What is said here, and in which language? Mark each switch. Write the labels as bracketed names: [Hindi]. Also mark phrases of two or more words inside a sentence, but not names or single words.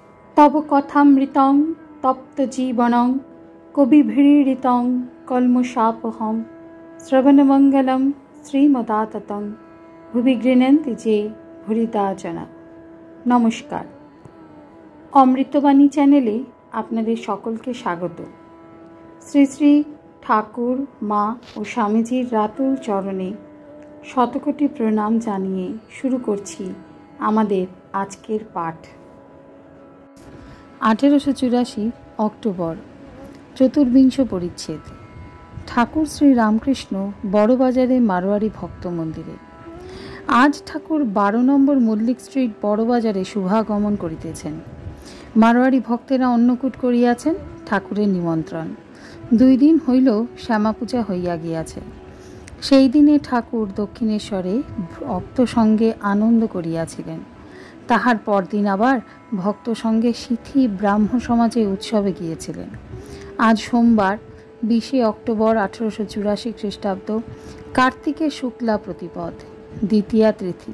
[Sanskrit] तव कथामृतं तप्तजीवनं कविभिरीडितं कल्मषापहं श्रवणमंगलं श्रीमदाततं भुवि गृह्णन्ति जे भूरिदा जना। [Bangla] নমস্কার, অমৃতবাণী চ্যানেলে আপনাদের সকলকে স্বাগত। শ্রী শ্রী ঠাকুর মা ও স্বামীজীর রাতুল চরণে শতকোটি প্রণাম জানিয়ে শুরু করছি আমাদের আজকের পাঠ। 1884 অক্টোবর চতুর্বিংশ পরিচ্ছেদ। ঠাকুর শ্রী রামকৃষ্ণ বড়বাজারে মারোয়াড়ী ভক্ত মন্দিরে। আজ ঠাকুর 12 নম্বর মল্লিক স্ট্রীট বড়বাজারে শুভাগমন করিতেছেন। মারোয়াড়ী ভক্তেরা অন্নকূট করিয়াছেন ঠাকুরের নিমন্ত্রণ। 2 দিন হইল শ্যামা পূজা হইয়া গিয়াছে। সেই দিনে ঠাকুর দক্ষিণেশ্বরে ভক্ত সঙ্গে আনন্দ করিয়াছিলেন। তাহার পরদিন আবার ভক্ত সঙ্গে সিথি ব্রাহ্ম সমাজে উৎসবে গিয়েছিলেন। আজ সোমবার 20 অক্টোবর 1884 খ্রিস্টাব্দ, কার্তিকের শুক্লা প্রতিপদ, দ্বিতীয়া তিথি।